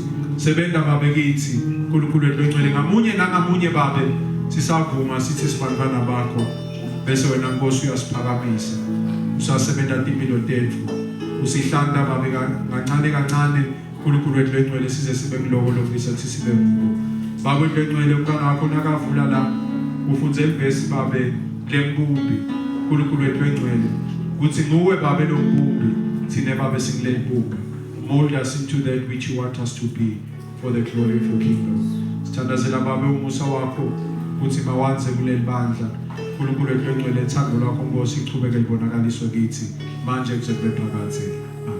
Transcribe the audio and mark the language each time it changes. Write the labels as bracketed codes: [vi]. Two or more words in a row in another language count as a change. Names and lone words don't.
[ss] Sebenza babe kithi uNkulunkulu egcwele ngamunye nangamunye babe sisavuma sithi sibandana bakho bese wena Nkosi uyasiphakamisa usasebenza impilo tethu usihlanda babe kancane kancane uNkulunkulu egcwele size sibe kuloko lokufisa ukuthi sibe kubo. Babe egcwele umntana wakho nakavula la ufunze ivesi babe lempumbi uNkulunkulu egcwele ukuthi nguwe babe lompumbi thine babe singile impumbi. [en] Mold us into that which you want us to be for the glory of your kingdom. [ss] Sithandazela babe umusa wakho ukuthi mawanze kuleli bandla. uNkulunkulu egcwele ethando lakho Nkosi ichubeke libonakaliswe kithi manje kuze kube phakade.